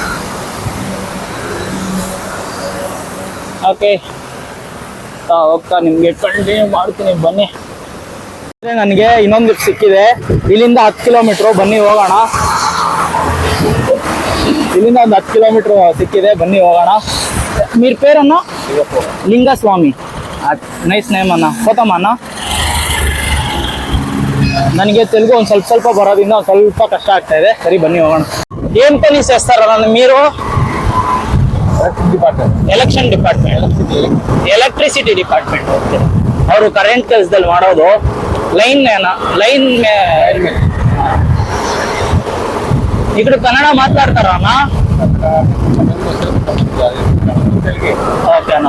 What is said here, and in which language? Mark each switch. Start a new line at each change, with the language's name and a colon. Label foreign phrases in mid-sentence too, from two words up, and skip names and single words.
Kannada: ಓಕೆ, ಹೋಗ್ತಾ ನಿಮಗೆ ಕಂಟಿನ್ಯೂ ಮಾಡ್ತೀನಿ, ಬನ್ನಿ. ನನಗೆ ಇನ್ನೊಂದು ಲಿಫ್ಟ್ ಸಿಕ್ಕಿದೆ, ಇಲ್ಲಿಂದ 10 ಕಿಲೋಮೀಟ್ರು, ಬನ್ನಿ ಹೋಗೋಣ. ಇಲ್ಲಿಂದ ಒಂದು 10 ಕಿಲೋಮೀಟ್ರ್ ಸಿಕ್ಕಿದೆ, ಬನ್ನಿ ಹೋಗೋಣ.
Telugu: మీరు పేరన్నా?
Kannada: ಲಿಂಗಸ್ವಾಮಿ.
English: nice name
Kannada: ಅಣ್ಣ. ಕೋತಮ್ಮ ಅಣ್ಣ. ನನಗೆ ತೆಲುಗು ಒಂದು ಸ್ವಲ್ಪ ಬರೋದ್ರಿಂದ ಒಂದು ಸ್ವಲ್ಪ ಕಷ್ಟ ಆಗ್ತಾ ಇದೆ. ಸರಿ, ಬನ್ನಿ ಹೋಗೋಣ.
Telugu: ఏం పని చేస్తారన్న మీరు?
English: election department, electricity department.
Kannada: ಓಕೆ, ಅವರು ಕರೆಂಟ್ ಕೆಲಸದಲ್ಲಿ ಮಾಡೋದು. ಲೈನ್ ఇక్కడ ಕನ್ನಡ ಮಾತಾಡ್ತಾರ ಅಣ್ಣ? ಓಕೆನಾ.